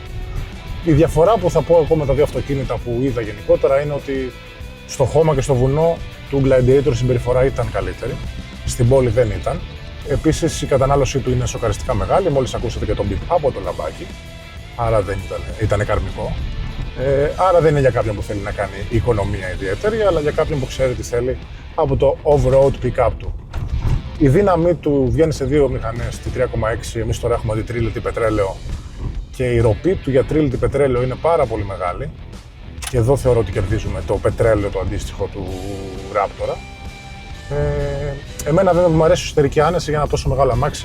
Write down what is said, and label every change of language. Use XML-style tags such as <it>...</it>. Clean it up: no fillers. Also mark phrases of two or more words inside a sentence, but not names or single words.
<el>Η διαφορά που θα πω εγώ με τα δύο αυτοκίνητα που είδα γενικότερα είναι ότι στο χώμα και στο βουνό του Gladiator η συμπεριφορά ήταν καλύτερη, στην πόλη δεν ήταν. Επίσης η κατανάλωσή του είναι σοκαριστικά μεγάλη, μόλις ακούσατε και τον beep από το λαμπάκι, άρα δεν ήταν καρμικό. Άρα δεν είναι για κάποιον που θέλει να κάνει οικονομία ιδιαίτερη, αλλά για κάποιον που ξέρει τι θέλει από το</el> <en>off-road pick-up</en> <el>του. Η δύναμή του βγαίνει σε δύο μηχανές, τη 3,6, εμείς τώρα έχουμε τη τρίλιτη πετρέλαιο και η ροπή του για τρίλιτη πετρέλαιο είναι πάρα πολύ μεγάλη και εδώ θεωρώ ότι κερδίζουμε το πετρέλαιο το αντίστοιχο του Raptora. Εμένα βέβαια μου αρέσει η εσωτερική άνεση για ένα τόσο μεγάλο αμάξι.</el>